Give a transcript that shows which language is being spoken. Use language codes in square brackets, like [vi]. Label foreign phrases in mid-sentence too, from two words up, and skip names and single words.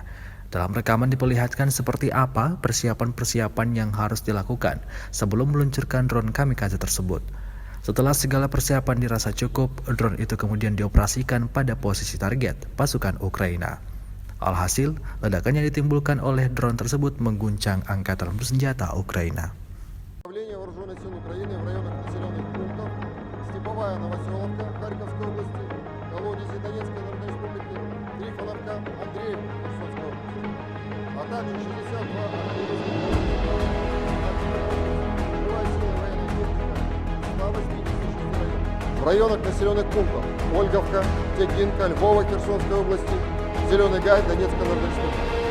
[id] Dalam rekaman diperlihatkan seperti apa persiapan-persiapan yang harus dilakukan sebelum meluncurkan drone kamikaze tersebut. Setelah segala persiapan dirasa cukup, drone itu kemudian dioperasikan pada posisi target pasukan Ukraina. Alhasil, ledakan yang ditimbulkan oleh drone tersebut mengguncang angkatan bersenjata Ukraina. [ru] Управление вооруженных сил Украины в районах населенных пунктов Степовая Новоселовка Харьковской области, Колодези Донецкой Народной Республики, Трифоновка, Андреевка Херсонской области, а также 62 артиллерийских в районах населенных пунктов Ольговка, Тегинка, Львова Херсонской области, Зеленый Гай Донецкой Народной Республики.